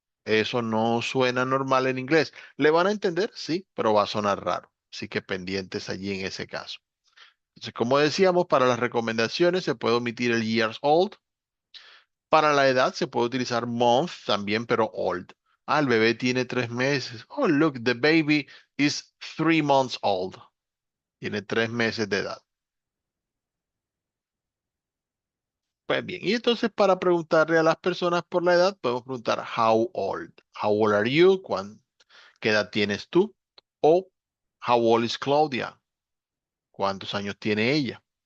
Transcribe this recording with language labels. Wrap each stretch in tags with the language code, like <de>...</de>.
<es>Eso no suena normal en inglés. ¿Le van a entender? Sí, pero va a sonar raro. Así que pendientes allí en ese caso. Entonces, como decíamos, para las recomendaciones se puede omitir el years old. Para la edad se puede utilizar month también, pero old. El bebé tiene 3 meses.</es> <en>Oh, look, the baby is 3 months old.</en> <es>Tiene 3 meses de edad. Pues bien, y entonces para preguntarle a las personas por la edad, podemos preguntar how old.</es> <en>How old are you?</en> <es>¿Qué edad tienes tú? O</es> <en>how old is Claudia?</en> <es>¿Cuántos años tiene ella?</es>